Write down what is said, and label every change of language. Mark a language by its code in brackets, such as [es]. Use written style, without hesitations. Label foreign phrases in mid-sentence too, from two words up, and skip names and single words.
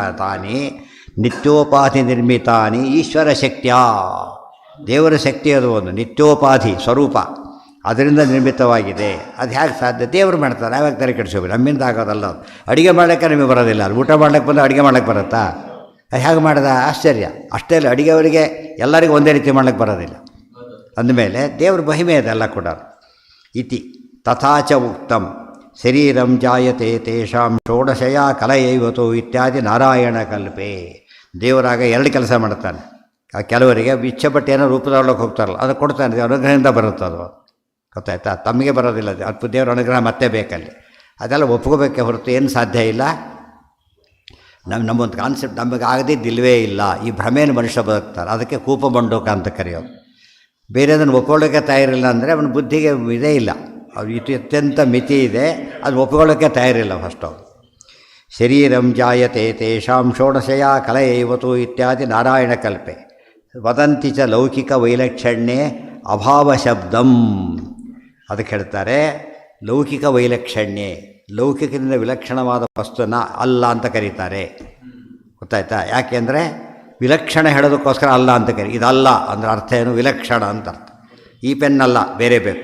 [sa] ಅಭೌತಿಕಾನಿ ತಾನಿ ನಿತ್ಯೋಪಾಧಿ ನಿರ್ಮಿತಾನಿ [kn] ಈಶ್ವರ ಶಕ್ತಿಯ, ದೇವರ ಶಕ್ತಿ ಅದು ಒಂದು ನಿತ್ಯೋಪಾಧಿ ಸ್ವರೂಪ, ಅದರಿಂದ ನಿರ್ಮಿತವಾಗಿದೆ. ಅದು ಹೇಗೆ ಸಾಧ್ಯ? ದೇವರು ಮಾಡ್ತಾರೆ, ಯಾವಾಗ ತರ ಕೆಡಿಸೋಬೇಕು, ನಮ್ಮಿಂದ ಆಗೋದಲ್ಲ. ಅದು ಅಡುಗೆ ಮಾಡೋಕ್ಕೆ ನಮಗೆ ಬರೋದಿಲ್ಲ, ಅದು ಊಟ ಮಾಡ್ಲಿಕ್ಕೆ ಬಂದು ಅಡುಗೆ ಮಾಡ್ಲಿಕ್ಕೆ ಬರುತ್ತಾ? ಅದು ಹೇಗೆ ಮಾಡಿದ? ಆಶ್ಚರ್ಯ. ಅಷ್ಟೇ ಅಲ್ಲ, ಅಡುಗೆಯವರಿಗೆ ಎಲ್ಲರಿಗೂ ಒಂದೇ ರೀತಿ ಮಾಡ್ಲಿಕ್ಕೆ ಬರೋದಿಲ್ಲ. ಅಂದಮೇಲೆ ದೇವ್ರ ಮಹಿಮೆ ಅದೆಲ್ಲ ಕೂಡ. [sa] ಇತಿ ತಥಾಚ ಉಕ್ತಂ ಶರೀರಂ ಜಾಯತೆ ತೇಷಾಂ ಷೋಡಶಯ ಕಲಯೈವತು ಇತ್ಯಾದಿ ನಾರಾಯಣ ಕಲ್ಪೆ. [kn] ದೇವರಾಗ ಎರಡು ಕೆಲಸ ಮಾಡ್ತಾನೆ. ಕೆಲವರಿಗೆ ಇಚ್ಛೆಪಟ್ಟು ಏನೋ ರೂಪದೊಳಗೆ ಹೋಗ್ತಾರಲ್ಲ, ಅದು ಕೊಡ್ತಾನೆ, ಅನುಗ್ರಹದಿಂದ ಬರುತ್ತೆ. ಅದು ಗೊತ್ತಾಯ್ತಾ? ತಮಗೆ ಬರೋದಿಲ್ಲ, ಅದು ದೇವರ ಅನುಗ್ರಹ ಮತ್ತೆ ಬೇಕಲ್ಲಿ. ಅದೆಲ್ಲ ಒಪ್ಕೋಬೇಕೆ ಹೊರತು ಏನು ಸಾಧ್ಯ ಇಲ್ಲ. ನಮ್ಮೊಂದು ಕಾನ್ಸೆಪ್ಟ್ ನಮಗೆ ಆಗದಿದ್ದಿಲ್ವೇ ಇಲ್ಲ. ಈ ಭ್ರಮೆಯನ್ನು ಮನುಷ್ಯ ಬದುಕ್ತಾರೆ, ಅದಕ್ಕೆ ಕೂಪಮಂಡೂಕ ಅಂತ ಕರೆಯೋದು. ಬೇರೆದನ್ನು ಒಪ್ಕೊಳ್ಳೋಕ್ಕೆ ತಯಾರಿಲ್ಲ ಅಂದರೆ ಅವನ ಬುದ್ಧಿಗೆ ಇದೇ ಇಲ್ಲ, ಅದು ಅತ್ಯಂತ ಮಿತಿ ಇದೆ, ಅದು ಒಪ್ಕೊಳ್ಳೋಕ್ಕೆ ತಯಾರಿಲ್ಲ ಫಸ್ಟು. [sa] ಶರೀರಂ ಜಾಯತೆ ತೇಷಾಂ ಷೋಡಶಯ ಕಲಯೈವತು ಇತ್ಯಾದಿ ನಾರಾಯಣ ಕಲ್ಪೆ. ವದಂತಿ ಚ ಲೌಕಿಕ ವೈಲಕ್ಷಣ್ಯೆ ಅಭಾವ ಶಬ್ದಂ. [kn] ಅದಕ್ಕೆ ಹೇಳ್ತಾರೆ [sa] ಲೌಕಿಕ ವೈಲಕ್ಷಣ್ಯೆ, [kn] ಲೌಕಿಕದಿಂದ ವಿಲಕ್ಷಣವಾದ ವಸ್ತುನ ಅಲ್ಲ ಅಂತ ಕರೀತಾರೆ. ಗೊತ್ತಾಯ್ತಾ? ಯಾಕೆಂದರೆ ವಿಲಕ್ಷಣ ಹೇಳೋದಕ್ಕೋಸ್ಕರ ಅಲ್ಲ ಅಂತ ಇದಲ್ಲ ಅಂದರೆ ಅರ್ಥ ಏನು? ವಿಲಕ್ಷಣ ಅಂತ ಅರ್ಥ. ಈ ಪೆನ್ನಲ್ಲ, ಬೇರೆ ಬೇಕು.